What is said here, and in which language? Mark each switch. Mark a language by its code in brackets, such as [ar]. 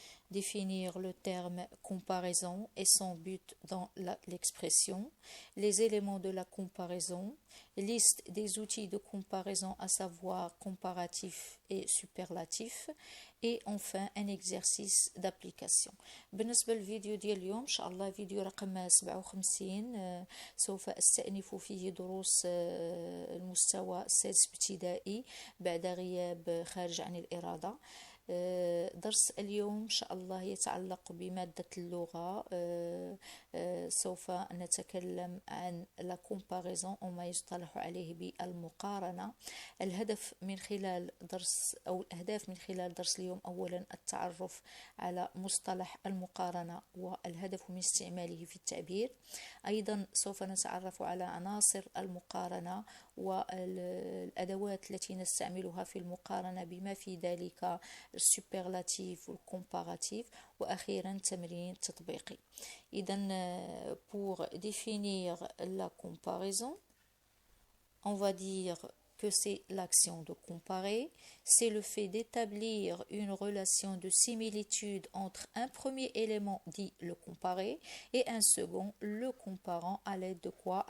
[fr] Définir le terme comparaison et son but dans l'expression, les éléments de la comparaison, liste des outils de comparaison à savoir comparatif et superlatif, et enfin un exercice d'application. [ar] بالنسبة للفيديو ديال اليوم إن شاء الله فيديو رقم 57 سوف أستأنف فيه دروس المستوى السادس ابتدائي بعد غياب خارج عن الإرادة. درس اليوم إن شاء الله يتعلق بمادة اللغة. سوف نتكلم عن la comparaison وما يصطلح عليه بالمقارنة. الهدف من خلال درس أو الأهداف من خلال درس اليوم أولا التعرف على مصطلح المقارنة والهدف من استعماله في التعبير. أيضا سوف نتعرف على عناصر المقارنة والأدوات التي نستعملها في المقارنة بما في ذلك السوبرلاتيف والcomparatif وأخيرا تمرين تطبيقي. [fr] إذن pour définir la comparaison, on va dire que c'est l'action de comparer, c'est le fait d'établir une relation de similitude entre un premier élément dit le comparé et un second le comparant à l'aide de quoi?